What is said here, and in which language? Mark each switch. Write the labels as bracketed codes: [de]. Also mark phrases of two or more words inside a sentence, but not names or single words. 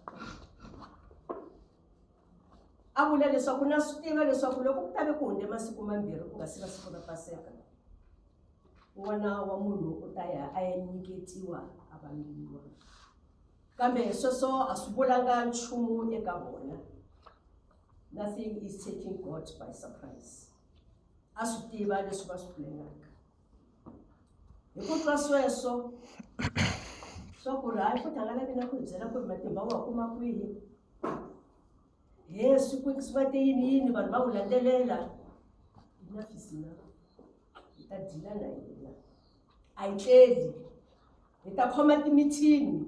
[ts] a vula leswaku na swi tiva leswaku loko ku ta ve ku hundze masiku mambirhi ku nga si va siku ra Paseka n'wana wa munhu u ta ya a ya nyiketiwa a vambiwa kambe sweswo a swi vulanga nchumu eka vona. [en] Nothing is taking God by surprise. [ts] A swi tiva leswi va swi pulengaka hi ku twa sweswo swa ku ri hayi futhi a nga lavi na ku hi byela ku ri matimba wa kuma kwihi swi va te yini vanhu va n'wi landzelela ina fisina hi ta dila na yena a yi tleli hi ta khoma timithini